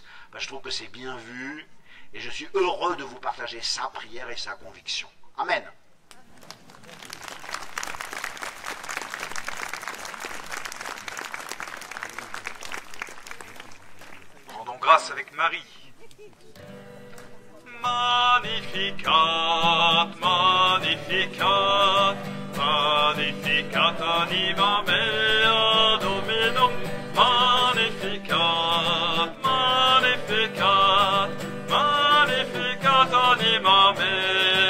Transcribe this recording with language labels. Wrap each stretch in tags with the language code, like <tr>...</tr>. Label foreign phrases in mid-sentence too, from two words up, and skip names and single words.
<fr>Je trouve que c'est bien vu. Et je suis heureux de vous partager sa prière et sa conviction. Amen. Rendons grâce avec Marie.</fr> <la>Magnificat, magnificat, magnificat anima mea Dominum, magnificat, magnificat, magnificat anima mea.</la>